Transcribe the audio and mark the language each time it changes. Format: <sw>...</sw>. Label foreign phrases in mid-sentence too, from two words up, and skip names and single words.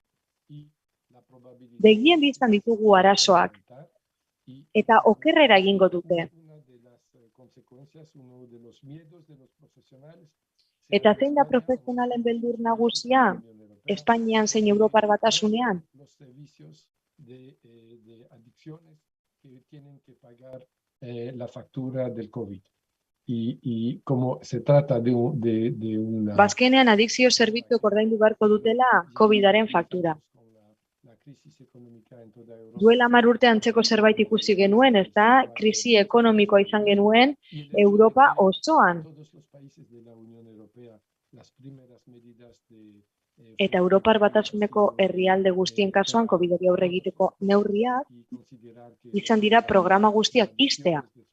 <eu>Begien biztan ditugu arazoak, eta okerrera egingo dute. Eta zein da profesionalen beldur nagusia? Espainian zein Europar Batasunean?</eu> <es>La factura del COVID. Y como se trata de una...</es> <eu>Bazkenean adikzio zerbitzuek ordaindu beharko dutela COVID-aren faktura. Duela 10 urte antzeko zerbait ikusi genuen, ez da, krisi ekonomikoa izan genuen Europa osoan. Eta Europar Batasuneko herrialde guztien kasuan COVID-ari aurre egiteko neurriak izan dira programa guztiak ixtea.</eu>